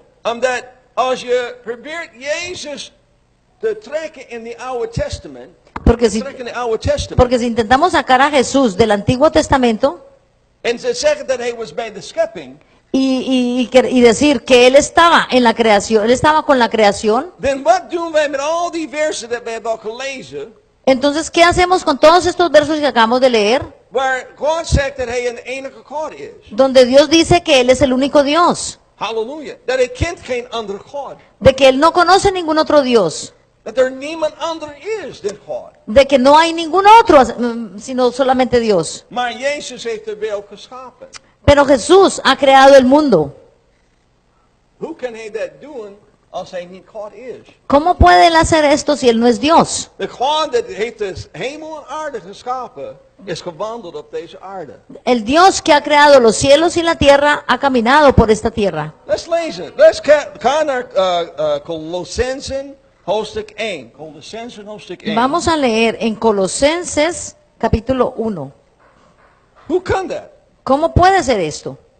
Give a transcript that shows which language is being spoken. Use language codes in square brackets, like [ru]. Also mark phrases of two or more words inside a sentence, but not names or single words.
[nl] Omdat als je probeert Jezus te trekken in het Oude Testament, [es] Porque si, [nl] trekken in het Oude Testament, [es] porque si intentamos sacar a Jesús del Antiguo Testamento [nl] en ze zeggen dat hij was bij de schepping, [es] y decir que él estaba en la creación, él estaba con la creación, [nl] dan wat doen wij met al die versen dat we hebben al gelezen, [es] entonces, ¿qué hacemos con todos estos versos que acabamos de leer? [nl] waar God zegt dat hij een enige God is. [es] Donde Dios dice que Él es el único Dios, [nl] Halleluja. Dat hij kent geen andere God. [es] de que Él no conoce ningún otro Dios, [nl] Dat er niemand ander is dan God. [es] de que no hay ningún otro sino solamente Dios. [nl] Maar Jezus heeft de wereld geschapen. [es] Pero Jesús ha creado el mundo. [nl] Hoe kan hij dat doen als hij niet God is? [es] ¿Cómo puede Él hacer esto si Él no es Dios? [nl] De God dat heeft de hemel en aarde geschapen, is gewandeld op deze aarde. [es] El Dios que ha creado los cielos y la tierra ha caminado por esta tierra. [nl] Let's lezen. Let's gaan naar Colossensen hoofdstuk 1. Colossensen hoofdstuk 1. [es] Vamos a leer en Colosenses capítulo 1. [nl] Hoe kan dat? [es] ¿Cómo puede ser esto?